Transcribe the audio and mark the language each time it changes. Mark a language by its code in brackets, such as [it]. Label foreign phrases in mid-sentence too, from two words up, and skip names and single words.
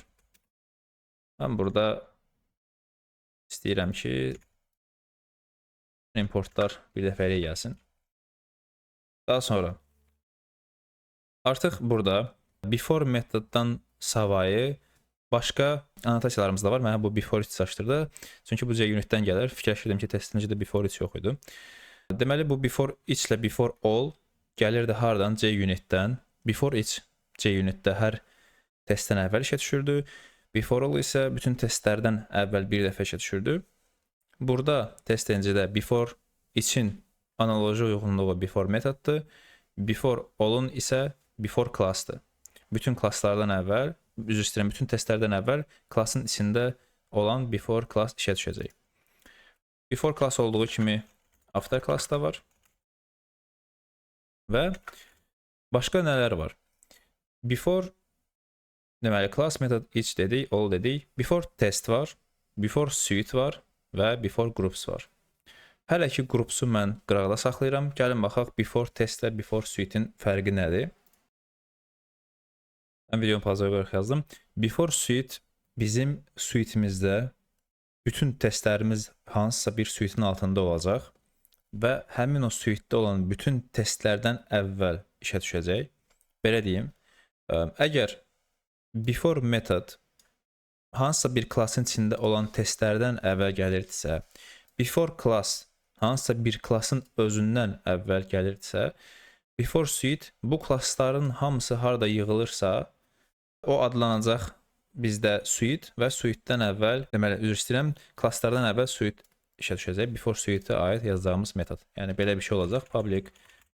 [az] Mən burada istəyirəm ki importlar bir dəfəlik gəlsin. Daha sonra artıq burada before metoddan savayı başqa annotasiyalarımız da var. Mənə bu [en] before each [az] çaşdırdı. Çünki bu JUnit-dən gəlir. Fikirləşirdim ki, TestNG-də [en] before each [az] yox idi. Deməli bu [en] before each [az] ilə [en] before all [az] gəlirdi hardan? JUnit-dən. [en] Before each [az] JUnit-də hər testdən əvvəl işə düşürdü. [en] Before all [az] isə bütün testlərdən əvvəl bir dəfə işə düşürdü. Burada TestNG-də [en] before each- [az] in analoji uyğunluğu before metoddur. [en] Before all- [az] un isə [en] before class- [az] dır. Bütün klasslardan əvvəl, üzr istəyirəm, bütün testlərdən əvvəl klassın içində olan [en] before class [az] işə düşəcək. [en] Before class [az] olduğu kimi [en] after class [az] da var. Və başqa nələr var? Before, deməli [en] class method each [az] dedik, all dedik. [en] Before test [az] var, [en] before suite [az] var və [en] before groups [az] var. Hələ ki groupsu mən qıraqda saxlayıram. Gəlin baxaq [en] before test [az] və [en] before suite- [az] in fərqi nədir? Mən videonu pauza qoyaraq yazdım. [en] Before suite [az] bizim suitemizdə bütün testlərimiz hansısa bir suitein altında olacaq və həmin o suitedə olan bütün testlərdən əvvəl işə düşəcək. Belə deyim, əgər [en] before method [az] hansısa bir klassın içində olan testlərdən əvvəl gəlirdisə, [en] before class [az] hansısa bir klassın özündən əvvəl gəlirdisə, [en] before suite [az] bu klassların hamısı harada yığılırsa, o adlanacaq bizdə suite və suite-dən əvvəl, deməli, üzr istəyirəm, klasslardan əvvəl suite işə düşəcək. [en] Before suite- [az] ə aid yazacağımız metod. Yəni belə bir şey olacaq.